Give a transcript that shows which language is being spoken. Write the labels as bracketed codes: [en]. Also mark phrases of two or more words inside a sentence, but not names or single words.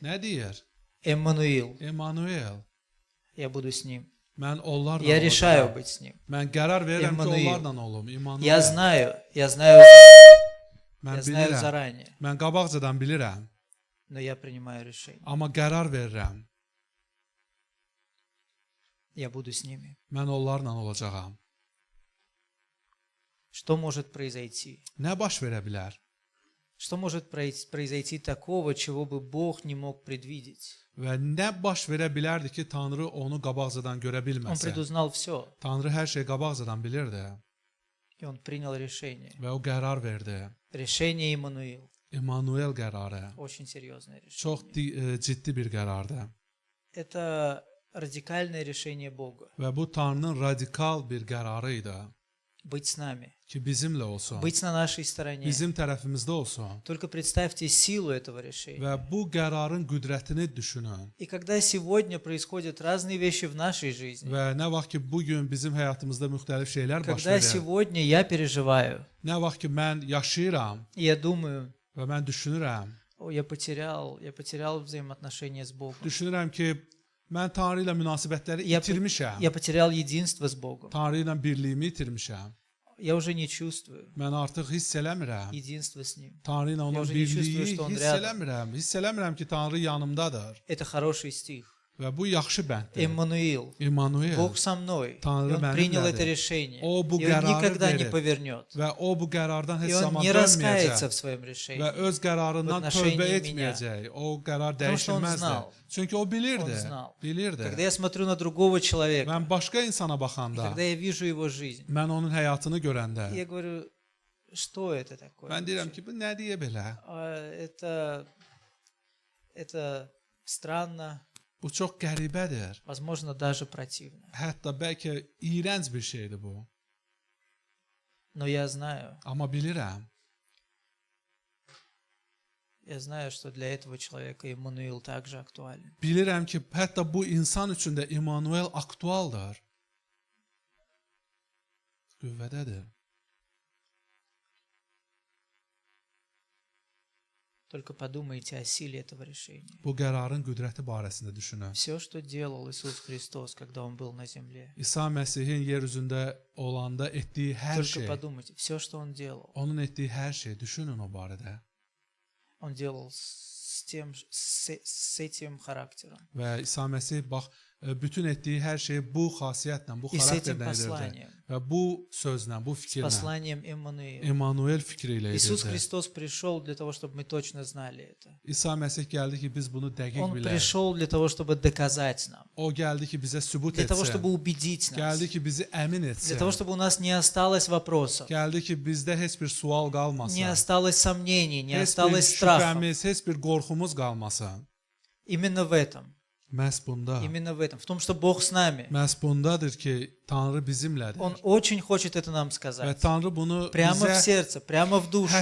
[az] Nə deyir? [ru] Эммануил, [az] Emmanuel, [ru] я буду с ним. [az] mən onlarla [ru] Я решаю [az] olacağam. [ru] быть с nим. [az] Mən qərar verirəm ki, Emmanuel. onlarla olum. Emmanuel. [ru] Я знаю [az] Mən [ru] знаю [az] bilirəm. [ru] заранее, [az] Mən qabaqcadan bilirəm, [ru] но я принимаю решение. [az] amma qərar verirəm. [ru] Я буду с ними. [az] Mən onlarla olacağam. [ru] Что может произойти? [az] Nə baş verə bilər? [ru] Что может произойти такого, чего бы Бог не мог предвидеть? [az] Və nə baş verə bilərdi ki, Tanrı onu qabaqcadan görə [ru] Он [az] bilməsə? [ru] предузнал все, [az] Tanrı hər şeyi qabaqcadan bilirdi [ru] и он принял решение. [az] və o qərar verdi. [ru] Решение Иммануил. [az] Emmanuel qərarı [ru] Очень серьезное [az] çox [ru] решение. [az] ciddi bir qərardır [ru] Это радикальное решение Бога. [az] və bu Tanrının radikal bir qərarı idi [ru] Быть с нами. [az] ki, bizimlə olsun, [ru] Быть на нашей стороне. [az] bizim tərəfimizdə olsun [ru] Только представьте силу этого решения. [az] və bu qərarın qüdrətini düşünün. [ru] И когда сегодня происходят разные вещи в нашей жизни, [az] Və nə vaxt ki, bu gün bizim həyatımızda müxtəlif şeylər baş [ru] когда [az] verir, [ru] сегодня я переживаю, [az] nə vaxt ki, mən yaşayıram [ru] и я думаю, [az] və mən düşünürəm, [ru] о, я потерял взаимоотношения с Богом. [az] düşünürəm ki, mən Tanrı ilə münasibətləri [ru] Я [az] itirmişəm. [ru] Я потерял единство с Бogом. [az] Tanrı ilə birliyimi itirmişəm. [ru] Я уже не чувствую [az] Mən artıq hiss eləmirəm. [ru] единство с Ним. [az] Tanrı ilə onun [ru] уже не чувствую, [az] birliyi [ru] что он [az] hiss [ru] рядом. [az] eləmirəm. Hiss eləmirəm ki, Tanrı yanımdadır. [ru] Это хороший стих. [az] Və bu yaxşı bənddir. [ru] Эммануил. [az] Emmanuel. [ru] Бог со мной. И [az] Tanrı [ru] Он принял [az] mənimlədir. [ru] это решение. [az] O bu [ru] И Он [az] qərarı [ru] никогда не [az] verib [ru] повернет. [az] və o bu qərardan heç [ru] И Он [az] zaman [ru] не раскается [az] dönməyəcək [ru] в своем [az] və [ru] решении. [az] öz qərarından [ru] в отношении [az] tövbə [ru] меня. [az] etməyəcək. O qərar [ru] Потому что он [az] dəyişilməzdir. [ru] знал. [az] Çünki o bilirdi. [ru] Он знал. [az] Bilirdi. [ru] Когда я смотрю на другого человека, [az] Mən başqa insana [ru] и [az] baxanda, [ru] когда я вижу его жизнь, [az] mən onun həyatını görəndə, [ru] я говорю, что это такое? [az] mən deyirəm [ru] вообще? [az] ki, bu nə deyə belə? [ru] Это странно, [az] Bu çox qəribədir. [ru] возможно, даже противно. [az] Hətta bəlkə iyrənc bir şeydir bu. [ru] Но я знаю, [az] Amma bilirəm, [ru] что для этого человека Иммануил также актуален. [az] bilirəm ki, hətta bu insan üçün də Emmanuel aktualdır. Qüvvədədir. [ru] Только подумайте о силе этого решения. [az] Bu qərarın qüdrəti barəsində düşünün. [ru] Все, что делал Иисус Христос, когда Он был на земле. [az] İsa Məsihin yer üzündə olanda etdiyi hər [ru] Только [az] şey, [ru] подумайте, все, что Он делал. [az] onun etdiyi hər şey, düşünün o barədə. [ru] он делал с этим характером. [az] Və İsa Məsih bax bütün etdiyi hər şeyi bu xasiyyətlə, bu [ru] И с этим [az] xarakterlə edirdi. [ru] посланием, [az] Və bu sözlə, bu [ru] с [az] fikirlə, [ru] посланием Эммануила. [az] Emanuel fikri ilə [ru] Иисус [az] edirdi. [ru] Христос пришел для того, чтобы мы точно знали это. [az] İsa Məsih gəldi ki, biz bunu dəqiq [ru] Он [az] bilək. [ru] пришел для того, чтобы доказать нам, [az] O gəldi ki, bizə sübut [ru] для того, [az] etsin. [ru] чтобы убедить нас, [az] Gəldi ki, bizi əmin [ru] для [az] etsin. [ru] того, чтобы у нас не осталось вопросов, [az] Gəldi ki, bizdə heç bir sual [ru] не [az] qalmasın. [ru] осталось сомнений, не [az] Heç bir [ru] осталось страхов. [az] şübhəmiz, heç bir qorxumuz qalmasın. [ru] Именно в этом, [az] Məhz bunda. [ru] именно в этом, в том, что Бог с нами. [az] Məhz bundadır ki, Tanrı bizimlədir. [ru] Он очень хочет это нам [az] Və [ru] сказать. [az] Tanrı bunu [ru] Прямо в [az] bizə [ru] сердце, прямо в душу.